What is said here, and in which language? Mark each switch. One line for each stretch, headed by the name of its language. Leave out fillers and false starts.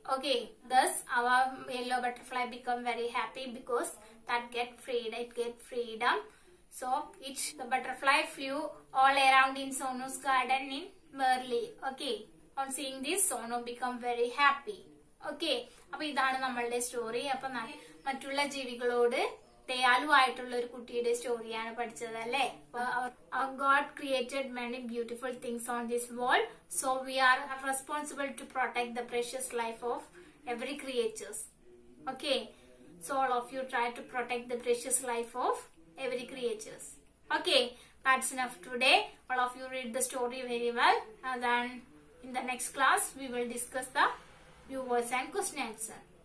English: Okay, thus our yellow butterfly become very happy because that get freed. It get freedom. So the butterfly flew all around in Sonu's garden in Merli. Okay, on seeing this, Sonu become very happy.
Malayalam: Okay, അപ്പൊ ഇതാണ് നമ്മളുടെ story. അപ്പൊ മറ്റുള്ള ജീവികളോട് ദയാലുവായിട്ടുള്ള ഒരു കുട്ടിയുടെ സ്റ്റോറിയാണ് പഠിച്ചത് അല്ലേ.
English: God created many beautiful things on this world, so we are responsible to protect the precious life of every creatures. Okay, so all of you try to protect the precious life of every creatures. Okay, that's enough today. All of you read the story very well, and then in the next class we will discuss the new words and question answer.